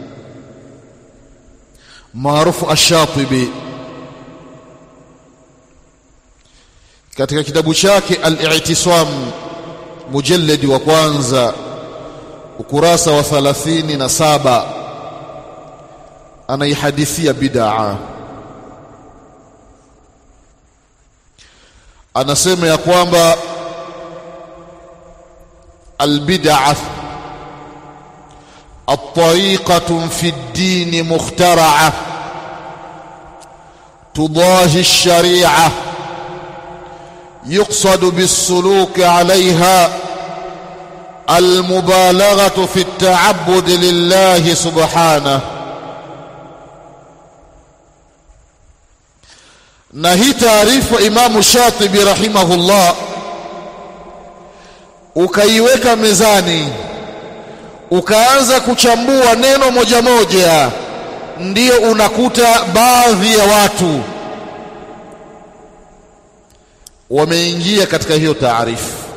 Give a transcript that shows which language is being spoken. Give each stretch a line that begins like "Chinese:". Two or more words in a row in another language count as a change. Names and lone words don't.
Swahili: maarufu Ash-Shatibi, katika kitabu chake Al-I'tisam mujalladi wa kwanza ukurasa wa 37 anaihadithia bid'a. Anasema ya kwamba
Arabic: البدعة الطريقة في الدين مخترعة تضاهي الشريعة يقصد بالسلوك عليها المبالغة في التعبد لله سبحانه. نهي تعريف إمام الشاطبي رحمه الله
Swahili: ukaiweka mezani, ukaanza kuchambua neno moja moja, ndio unakuta baadhi ya watu wameingia katika hiyo taarifu.